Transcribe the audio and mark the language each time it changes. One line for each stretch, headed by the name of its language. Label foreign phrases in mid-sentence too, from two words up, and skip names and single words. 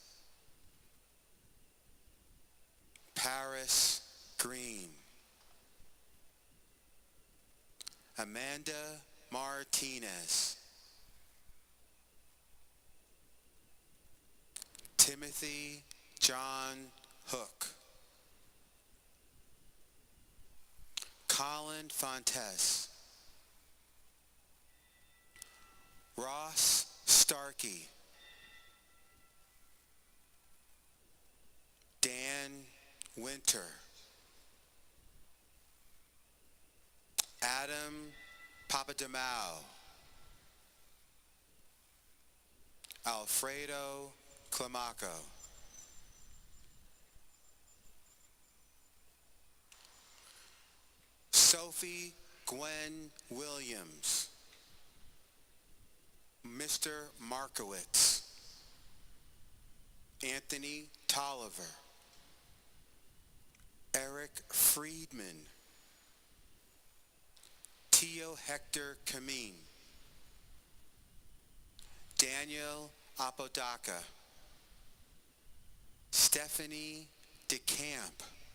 English: Paris Green, Amanda Martinez, Timothy John Hook, Colin Fontes, Ross Starkey, Dan Winter, Adam Papadimao, Alfredo Climaco, Sophie Gwen Williams, Mr. Markowitz, Anthony Tolliver, Eric Friedman, Tio Hector Kameen, Daniel Apodaca, Stephanie DeCamp,